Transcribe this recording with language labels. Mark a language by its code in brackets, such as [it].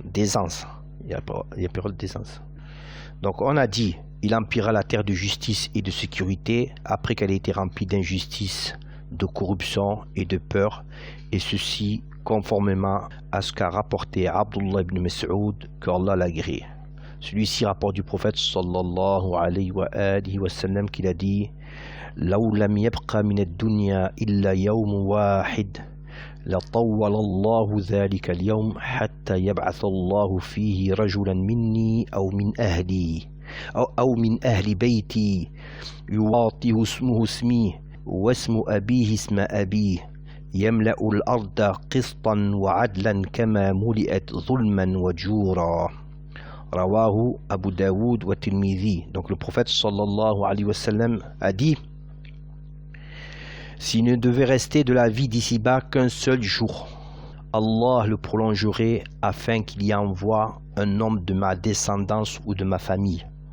[fr] Il y a une période d'aisance. Donc on a dit, il emplira la terre de justice et de sécurité après qu'elle ait été remplie d'injustice, de corruption et de peur, et ceci conformément à ce qu'a rapporté Abdullah ibn Mas'ud, qu'Allah l'a agréé. Celui-ci rapporte du prophète sallallahu alayhi wa alihi wa sallam qu'il a dit [ar] لو لم يبق من الدنيا إلا يوم واحد لطول الله ذلك اليوم حتى يبعث الله فيه رجلا مني أو من أهلي أو من أهل بيتي يواطئ اسمه اسمي واسم أبيه اسم أبيه يملأ الأرض قسطا وعدلا كما ملئت ظلما وجورا. Rawahu Abu Daoud wa Tirmidhi. [fr] Donc le prophète sallallahu alayhi wa sallam a dit: s'il ne devait rester de la vie d'ici-bas qu'un seul jour, Allah le prolongerait afin qu'il y envoie un homme de ma descendance ou de ma famille.